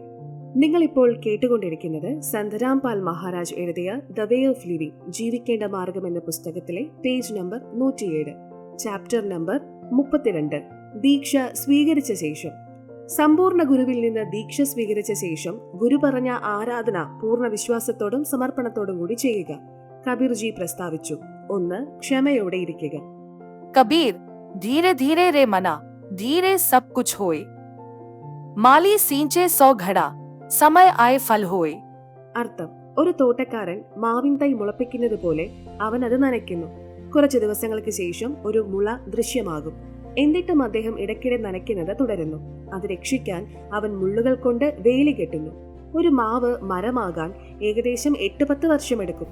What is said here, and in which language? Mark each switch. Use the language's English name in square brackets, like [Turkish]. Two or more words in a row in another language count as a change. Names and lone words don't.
[Malayalam] നിങ്ങളിപ്പോൾ കേട്ടുകൊണ്ടിരിക്കുന്നത് സന്ത് രാംപാൽ മഹാരാജ് എഴുതിയ ദ വേ ഓഫ് ലിവിംഗ്, ജീവിക്കേണ്ട മാർഗം എന്ന പുസ്തകത്തിലെ പേജ് നമ്പർ 107, ചാപ്റ്റർ നമ്പർ 32, ദീക്ഷ സ്വീകരിച്ച ശേഷം. സമ്പൂർണ്ണ ഗുരുവിൽ നിന്ന് ദീക്ഷ സ്വീകരിച്ച ശേഷം ഗുരു പറഞ്ഞ ആരാധന പൂർണ്ണ വിശ്വാസത്തോടും സമർപ്പണത്തോടും കൂടി ചെയ്യുക. കബീർജി പ്രസ്താവിച്ചു. 1. ക്ഷമയോടെ ഇരിക്കുക. [Hindi] कबीर धीरे धीरे रे मना, धीरे सब कुछ होए. माली सींचे 100 घड़ा, समय आए फल होए. [Malayalam] അർത്ഥം: ഒരു തോട്ടക്കാരൻ മാവിൻ തൈ മുളപ്പിക്കുന്നത് പോലെ അവൻ അത് നനയ്ക്കുന്നു. കുറച്ചു ദിവസങ്ങൾക്ക് ശേഷം ഒരു മുള ദൃശ്യമാകും. എന്നിട്ടും അദ്ദേഹം ഇടയ്ക്കിടെ നനയ്ക്കുന്നത് തുടരുന്നു. അത് രക്ഷിക്കാൻ അവൻ മുള്ളുകൾ കൊണ്ട് വേലി കെട്ടുന്നു. ഒരു മാവ് മരമാകാൻ ഏകദേശം 8-10 വർഷമെടുക്കും.